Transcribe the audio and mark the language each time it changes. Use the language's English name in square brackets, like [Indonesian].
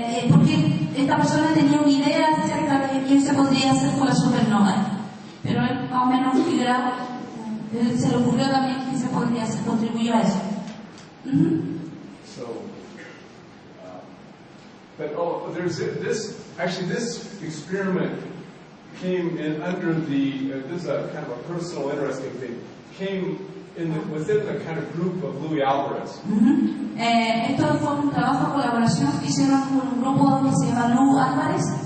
[Spanish] porque esta persona tenía una idea acerca de qué se podría hacer con la supernova, pero él más o menos figuraba, se le ocurrió también que se podría hacer, contribuyó a eso. [English] So, but there's this experiment came in under the, this is a kind of a personal interesting thing, came within the kind of group of Louis Alvarez. [Spanish] Esto fue un trabajo de colaboración que hicieron con un grupo que se llama Louis Álvarez.